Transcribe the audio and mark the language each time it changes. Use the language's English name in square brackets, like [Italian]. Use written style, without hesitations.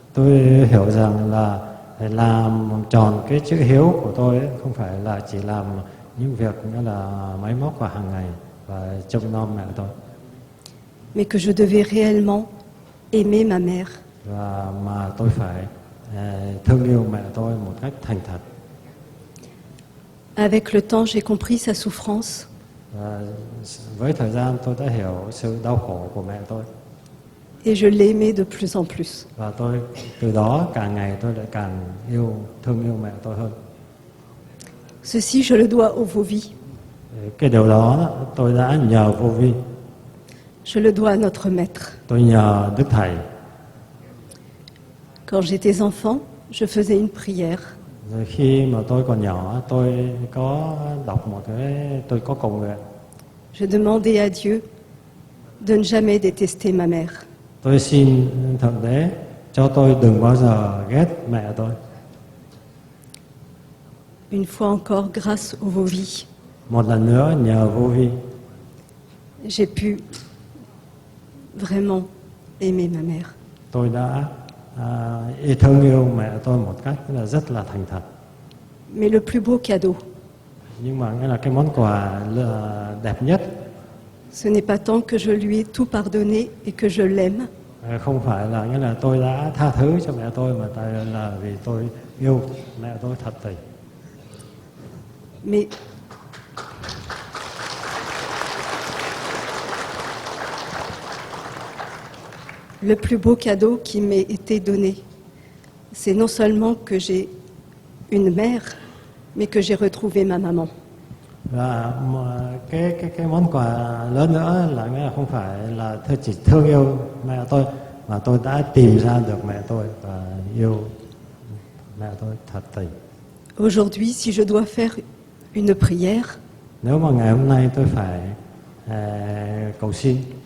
[Vietnamese] Tôi hiểu rằng là làm tròn cái chữ hiếu của tôi ấy, không phải là chỉ làm những việc nghĩa là máy móc và hàng ngày và trông nom mẹ tôi, [French] Mais que je devais réellement aimer ma mère. [Vietnamese] và mà tôi phải thương yêu mẹ tôi một cách thành thật. [French] Avec le temps, j'ai compris sa souffrance. [Vietnamese] Và với thời gian tôi đã hiểu sự đau khổ của mẹ tôi. [French] Et je l'aimais de plus en plus. [Vietnamese] Và tôi từ đó càng ngày tôi lại càng thương yêu mẹ tôi hơn. [French] Ceci, je le dois au Vauvy. [Vietnamese] Cái điều đó tôi đã nhờ vô vi. [French] Je le dois à notre maître. [Vietnamese] Tôi nhờ Đức Thầy. [French] Quand j'étais enfant, je faisais une prière. [Vietnamese] Rồi khi mà tôi còn nhỏ, tôi có đọc một cái, tôi có cầu nguyện. [French] Je demandais à Dieu de ne jamais détester ma mère. [Vietnamese] Tôi xin Thượng Đế cho tôi đừng bao giờ ghét mẹ tôi. [French] Une fois encore, grâce au Vauvy, [Vietnamese] Một lần nữa nhờ vô vi, [French] j'ai pu vraiment aimer ma mère. [Vietnamese] tôi đã thương yêu mẹ tôi một cách là rất là thành thật. [French] Mais le plus beau cadeau, [Vietnamese] Nhưng mà nghĩa là cái món quà đẹp nhất, [French] ce n'est pas tant que je lui ai tout pardonné et que je l'aime, [Vietnamese] không phải là nghĩa là tôi đã tha thứ cho mẹ tôi, mà tại là vì tôi yêu mẹ tôi thật tình. [French] mais le plus beau cadeau qui m'ait été donné, c'est non seulement que j'ai une mère, mais que j'ai retrouvé ma maman. [Vietnamese] Và cái món quà lớn nữa là nghĩa là không phải là tôi chỉ thương yêu mẹ tôi, mà tôi đã tìm ra được mẹ tôi và yêu mẹ tôi thật tình. [French] Aujourd'hui, si je dois faire une prière, [Vietnamese] Nếu mà ngày hôm nay tôi phải cầu xin,